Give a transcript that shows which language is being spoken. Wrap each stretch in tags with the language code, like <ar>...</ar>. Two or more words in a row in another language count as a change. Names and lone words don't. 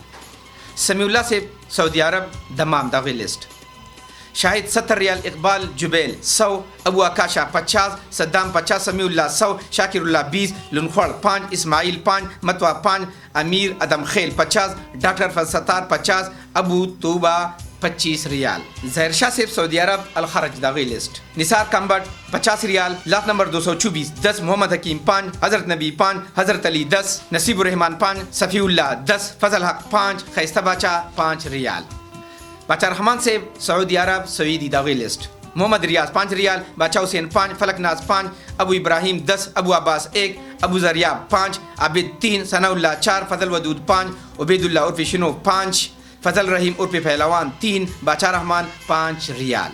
<ps>سمیع اللہ سے سعودی عرب دمام داغی لسٹ: شاہد 70 ریال، اقبال جبیل 100، ابو آکاشا 50، صدام 50، سمیع اللہ 100، شاکر اللہ 20، لنخوڑ 5، اسماعیل 5، متوا 5، امیر ادم خیل 50، ڈاکٹر فضل 50، ابو توبہ 25 ریال. ظاہر شاہ صاحب سعودی عرب الخرج داغی لسٹ: نثار کمبٹ 50 ریال، لاکھ نمبر 224 10، محمد حکیم 5، حضرت نبی 5، حضرت علی 10، نصیب الرحمان 5، صفی اللہ 10، فضل حق 5، خیستہ باچا 5 ریال. باچا رحمان صاحب سعودی عرب سعودی داغی لسٹ: محمد ریاض 5 ریال، باچا حسین 5، فلک ناز 5، ابو ابراہیم 10، ابو عباس 1، ابو زریاب 5، عابد 3، ثناء اللہ 4، فضل ودود 5، عبید اللہ عرف شنو 5، فضل رحیم عرف پہلوان 3، باچا رحمان 5 ریال.</ps>